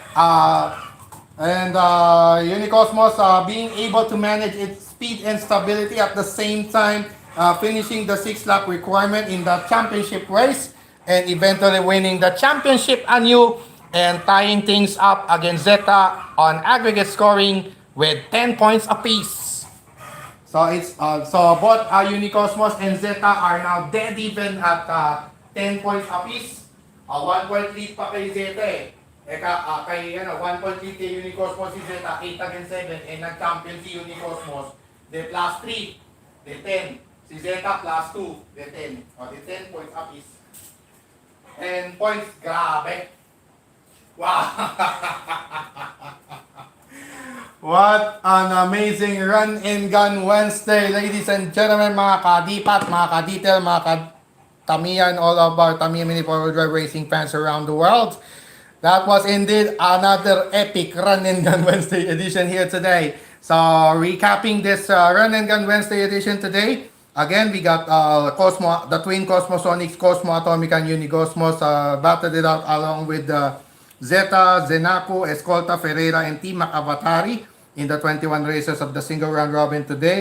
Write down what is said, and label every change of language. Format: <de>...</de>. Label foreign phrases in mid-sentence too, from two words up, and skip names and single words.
<en>Unicosmos being able to manage its speed and stability at the same time, finishing the 6-lap requirement in the championship race and eventually winning the championship anew and tying things up against Zeta on aggregate scoring with 10 points apiece. So it's so both Unicosmos and Zeta are now dead even at 10 points apiece. 1 point lead</en> <tl>pa kay Zeta eh. Kay</tl> <en>1 point lead</en> <tl>kay Unicosmos si Zeta,</tl> <en>8 against 7 and</en> <tl>nag-champion si Unicosmos. De plus 3, de 10. Si Zeta plus 2, de 10.</tl> <en>O de 10 points apiece. 10 points, grabe. Wow. What an amazing Run and Gun Wednesday, ladies and gentlemen,</en> <tl>mga kadipat, mga kadetail, mga</tl> <en>Tamiya and all of our Tamiya Mini 4-wheel drive racing fans around the world. That was indeed another epic Run and Gun Wednesday edition here today. So, recapping this Run and Gun Wednesday edition today, again, we got the twin Cosmosonics, Cosmo Atomica, and Unicosmos battled it out along with Zeta, Zenaco, Escolta, Ferreira, and Team Avatari in the 21 races of the single round robin today.</en>